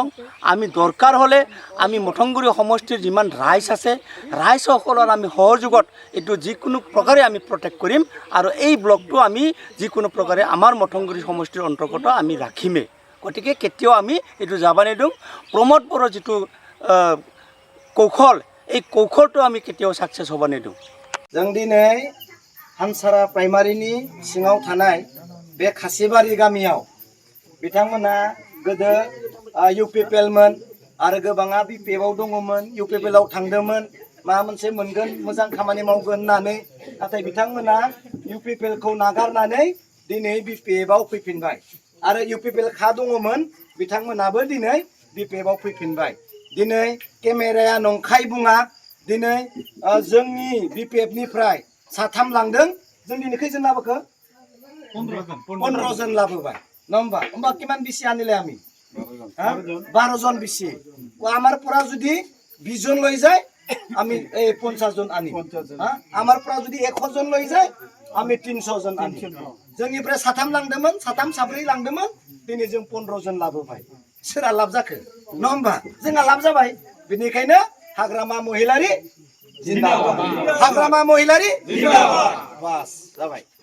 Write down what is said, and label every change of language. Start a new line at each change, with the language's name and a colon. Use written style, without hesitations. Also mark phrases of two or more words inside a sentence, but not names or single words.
Assamese: আমি দৰকাৰ হ'লে আমি মঠংগুৰি সমষ্টিৰ যিমান ৰাইজ আছে ৰাইজসকলৰ আমি সহযোগত এইটো যিকোনো প্ৰকাৰে আমি প্ৰটেক্ট কৰিম আৰু এই ব্লকটো আমি যিকোনো প্ৰকাৰে আমাৰ মঠংগুৰি সমষ্টিৰ অন্তৰ্গত আমি ৰাখিমেই। গতিকে কেতিয়াও আমি এইটো যাব নিদিওঁ। প্ৰমোদ বড়োৰ যিটো কৌশল এই কৌশলটো আমি কেতিয়াও সাকসেস হ'ব নিদিওঁ।
Bodo: जों दिनै हानसारा प्राइमारिनि सिङाव थानाय बे खासिबारि गामियाव बिथांमोना गोदो UPPLमोन आरो गोबाङा BPFआव दङमोन, UPPLआव थांदोंमोन, माबा मोनसे मोनगोन मोजां खामानि मावगोन होननानै। नाथाय बिथांमोना UPPLखौ नागारनानै दिनै BPFआव फैफिनबाय आरो UPPL खा दङमोन बिथांमोनाबो दिनै BPFआव फैफिनबाय। दिनै केमेराया नंखाय बुङा। दिनै जोंनि BPFनिफ्राय साथाम लांदों। जों दिनै खैजन लाबोखो? 15 जन लाबोबाय नङा होमबा? होमबा किमान बिसि
Assamese: আনিলে আমি
Bodo: 12 জন बिसि।
Assamese: আমার পৰা যদি 20 জন লৈ যায় আমি 50 জন আনি। আমার পৰা যদি 100 জন লৈ যায় আমি 300 জন আনি।
Bodo: जोंनिफ्राय साथाम लांदोंमोन, साथाम साब्रै लांदोंमोन, दिनै जों 15 जन लाबोबाय। सोरहा लाब जाखो नङा होमबा? जोंहा लाब जाबाय। बेनिखायनो हाग्रामा महिलारी जिन्दाबाद, हाग्रामा महिलारी जिन्दाबाद। बास जाबाय।